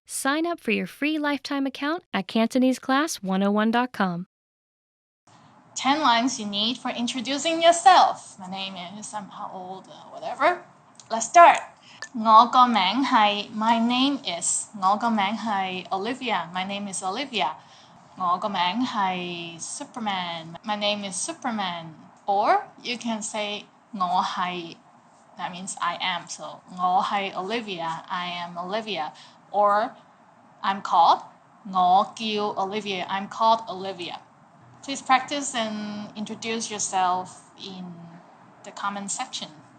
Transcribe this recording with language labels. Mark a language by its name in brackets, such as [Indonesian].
[English] Sign up for your free lifetime account at CantoneseClass101.com. 10 lines you need for introducing yourself. My name is, I'm how old, whatever. Let's start. [Cantonese] 我個名係 [English] My name is [Cantonese] 我個名係 Olivia. [English] My name is Olivia. [Cantonese] 我個名係 Superman. [English] My name is Superman. Or you can say 我係 that means I am. So 我係 Olivia. I am Olivia. Or I'm called 我叫 Olivia. I'm called Olivia. Please practice and introduce yourself in the comment section.